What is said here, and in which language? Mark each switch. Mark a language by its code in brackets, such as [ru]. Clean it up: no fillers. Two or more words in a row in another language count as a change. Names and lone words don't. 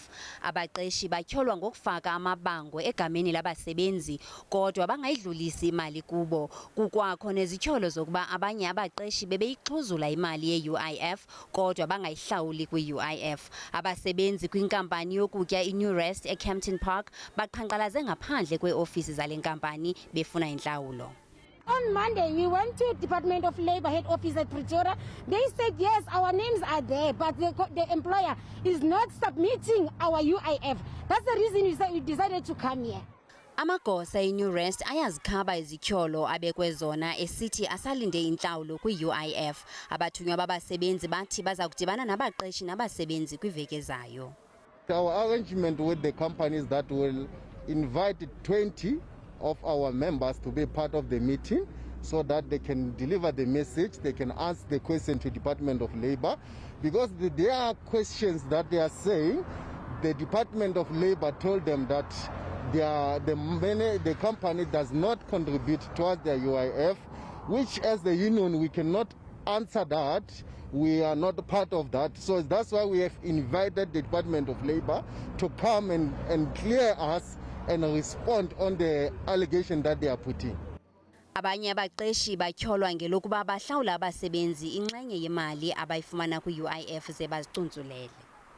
[xh] Abaqeshi batyholwa ngokufaka amabango egameni labasebenzi kodwa bangayidlulisi imali kubo. Kukwakho nezityholo zokuba abanye abaqeshi bebeyixhuzula imali yeUIF kodwa bangayihlawuli kwi-UIF. Abasebenzi kwinkampani yokutya iNew Rest eCampton Park baqhanqalaze ngaphandle kweeofisi zale nkampani befuna intlawulo. [en] On Monday, we went to Department of Labour head office at Pretoria. They said, yes, our names are there, but the employer is not submitting our UIF. That's the reason we decided to come here. [xh] Amagosa eNew Rest ayazikhaba izityholo abekwe zona esithi asalinde intlawulo kwi-UIF. Abathunywa babasebenzi bathi baza kudibana nabaqeshi nabasebenzi kwiveki ezayo. [en] Our arrangement with the companies that will invite 20 of our members to be part of the meeting so that they can deliver the message, they can ask the question to Department of Labour, because there are questions that they are saying. The Department of Labour told them that the company does not contribute towards their UIF, which as the union we cannot answer that. We are not part of that. So that's why we have invited the Department of Labour to come and clear us and respond on the allegation that they are putting. [xh] Abanye abaqeshi batyholwa ngelokuba bahlawula abasebenzi inxenye yemali abayifumana kwi-UIF ze bazicuntsulele.